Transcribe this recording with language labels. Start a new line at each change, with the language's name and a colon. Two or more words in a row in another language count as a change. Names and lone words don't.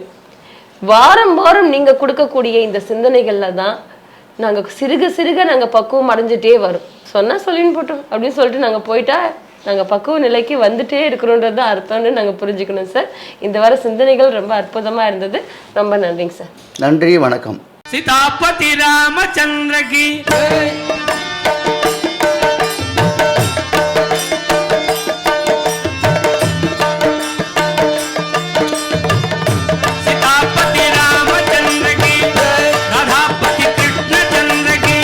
Tamil: வாரம் வாரம் நீங்க கொடுக்கக்கூடிய இந்த சிந்தனைகள்ல தான் நாங்க சிறுக சிறுக நாங்க பக்குவம் அடைஞ்சிட்டே வரும். சொன்னா சொல்லின்னு போட்டோம் அப்படின்னு சொல்லிட்டு நாங்க போயிட்டா நாங்க பக்குவ நிலைக்கு வந்துட்டே இருக்கிறோன்றது அர்த்தம்னு நாங்க புரிஞ்சுக்கணும் சார். இந்த வார சிந்தனைகள் ரொம்ப அற்புதமா இருந்தது. ரொம்ப நன்றிங்க சார். நன்றி, வணக்கம்.
Hindi: सीतापति रामचंद्र की सीतापति रामचंद्र की राधापति कृष्ण चंद्र की